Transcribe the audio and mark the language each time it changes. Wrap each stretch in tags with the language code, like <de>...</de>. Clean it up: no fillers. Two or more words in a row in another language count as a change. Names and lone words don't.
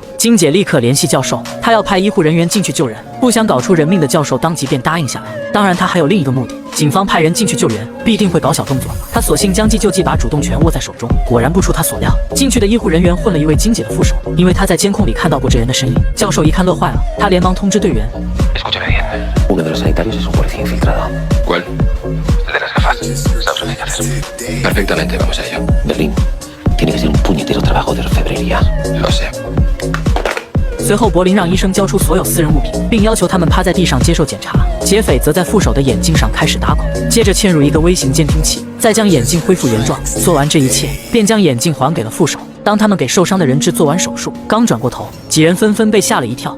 <zh>金姐立刻联系教授，她要派医护人员进去救人。不想搞出人命的教授当即便答应下来。当然，他还有另一个目的，警方派人进去救援，必定会搞小动作。他索性将计就计，把主动权握在手中。果然不出他所料，进去的医护人员混了一位金姐的副手，因为他在监控里看到过这人的身影。教授一看乐坏了，他连忙通知队员。</zh> <es>Uno de los sanitarios es un policía infiltrado. ¿Cuál? El de las gafas. Sabes lo que hay que hacer. Perfectamente, vamos a ello. Berlín. Tiene que ser un puñetero trabajo de orfebrería. Lo sé.</es> <zh>随后，柏林让医生交出所有私人物品，并要求他们趴在地上接受检查。劫匪则在副手的眼镜上开始打孔，接着嵌入一个微型监听器，再将眼镜恢复原状。做完这一切，便将眼镜还给了副手。当他们给受伤的人质做完手术，刚转过头，几人纷纷被吓了一跳。</zh>